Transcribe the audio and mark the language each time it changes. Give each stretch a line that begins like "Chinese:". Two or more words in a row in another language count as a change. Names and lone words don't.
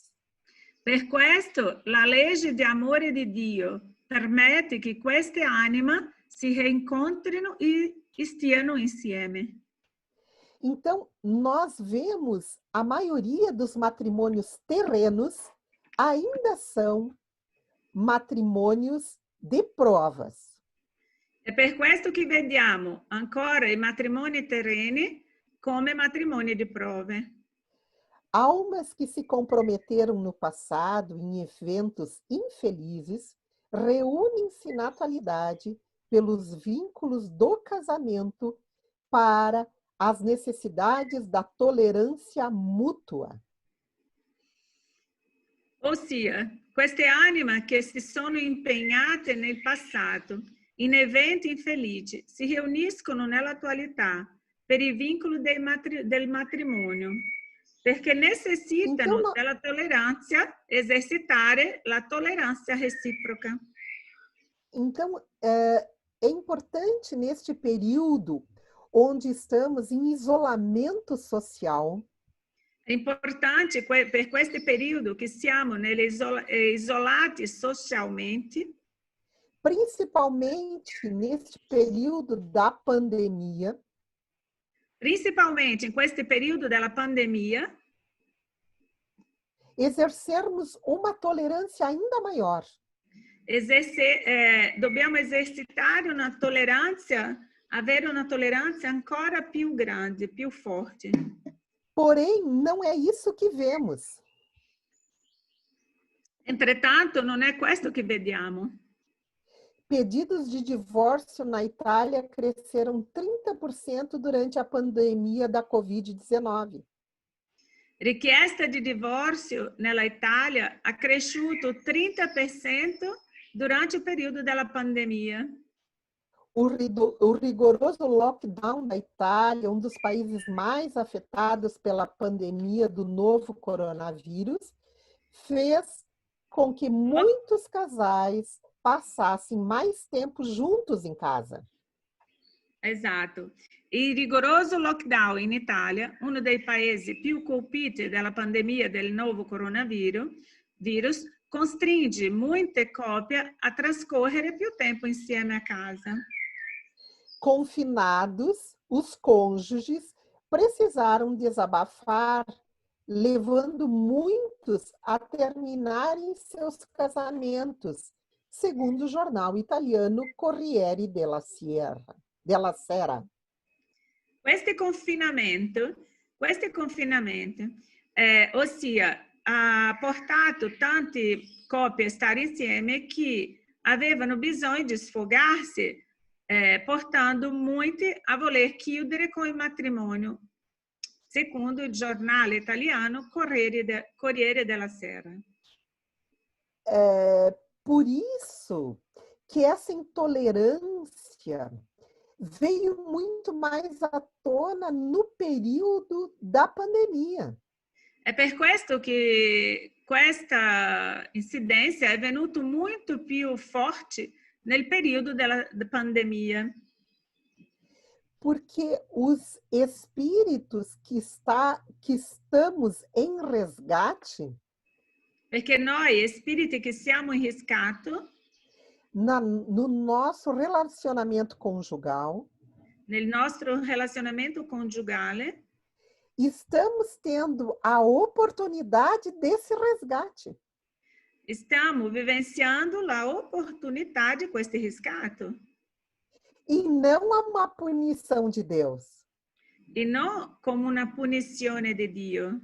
Italian: Per questo, la legge di amore di Dio permette che queste anime si reincontrino e stiano insieme.
Portuguese: Então, nós vemos a maioria dos matrimônios terrenos ainda são matrimônios de provas.
Italian: È per questo che vediamo ancora i matrimoni terreni come matrimoni di prove.
Portuguese: Almas que se comprometeram no passado em eventos infelizes reúnem-se na atualidade pelos vínculos do casamento para as necessidades da tolerância mútua.
Italian: Ossia, queste anime che si sono impegnate nel passato in eventi infelici si riuniscono nell'attualità per il vincolo del matrimonio, perché necessitano della tolleranza, esercitare la tolleranza reciproca.
Portuguese: Então, é importante neste período onde estamos em isolamento social.
Italian: È importante per questo periodo che siamo isolati socialmente.
Portuguese: Principalmente neste período da pandemia.
Italian: Principalmente in questo periodo della pandemia.
Portuguese: Exercermos uma tolerância ainda maior.
Italian: Dobbiamo esercitare una tolleranza, avere una tolleranza ancora più grande, più forte.
Portuguese: Porém, não é isso que vemos. Entretanto,
Italian: non è questo che vediamo.
Portuguese: Pedidos de divórcio na Itália cresceram 30% durante a pandemia da Covid-19.
Italian: Richiesta di divorzio nella Italia ha cresciuto 30%
Portuguese: durante o período da pandemia. O rigoroso lockdown da Itália, um dos países mais afetados pela pandemia do novo coronavírus, fez com que muitos casais passassem mais tempo juntos em casa.
Italian: Esatto. Il rigoroso lockdown in Italia, uno dei paesi più colpiti dalla pandemia del nuovo coronavirus, costringe molte coppie a trascorrere più tempo insieme a casa.
Portuguese: Confinados, os cônjuges precisaram desabafar, levando muitos a terminarem seus casamentos, segundo o jornal italiano Corriere della Sera.
Italian: Questo confinamento, ossia, ha portato tante coppie a stare insieme che avevano bisogno di sfogarsi, portando molti a voler chiudere con il matrimonio, secondo il giornale italiano Corriere della Sera.
Portuguese: Por isso que essa intolerância veio muito mais à tona no período da pandemia.
Italian: È per questo che questa incidenza è venuta molto più forte nel periodo della pandemia.
Portuguese: Porque os espíritos que estamos em resgate,
Italian: Perché noi, spiriti che siamo in riscatto,
Portuguese: no nosso relacionamento conjugal,
Italian: nel nostro relazionamento conjugale,
Portuguese: estamos tendo a oportunidade desse resgate.
Italian: stiamo vivenciando la opportunità di questo riscatto.
Portuguese: E não há uma punição de Deus.
Italian: E non come una punizione di Dio.